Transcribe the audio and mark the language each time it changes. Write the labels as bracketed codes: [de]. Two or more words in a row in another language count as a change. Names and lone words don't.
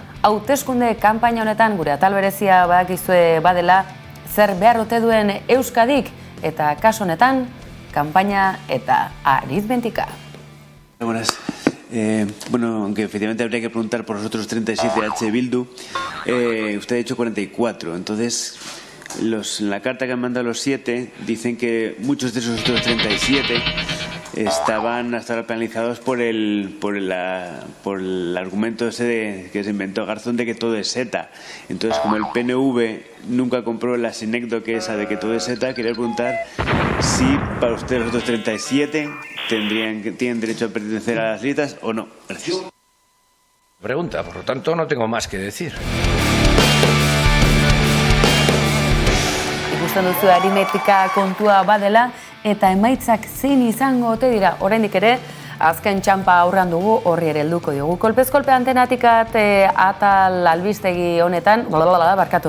[eu] Hauteskunde kanpaina honetan gure atal berezia badakizue badela zer behar ote duen Euskadik eta kasu honetan kanpaina eta aritmetika. [es] Buenas. Bueno, aunque efectivamente habría que preguntar por los otros 37 de H. Bildu, usted ha dicho 44, entonces en la carta que han mandado los 7 dicen que muchos de esos otros 37 estaban hasta ahora penalizados por el argumento ese que se inventó Garzón de que todo es ETA. Entonces, como el PNV nunca compró la sinécdoque esa de que todo es ETA, quería preguntar si para usted los otros 37 tienen derecho a pertenecer a las listas o no. Gracias. Pregunta, por lo tanto no tengo más que decir. [eu] Ikusten duzu aritmetika kontua badela eta emaitzak zein izango ote dira. Oraindik ere azken txanpa aurrean dugu, horri ere helduko diogu. Kolpez kolpe antenatikat atal albistegi honetan, barkatu.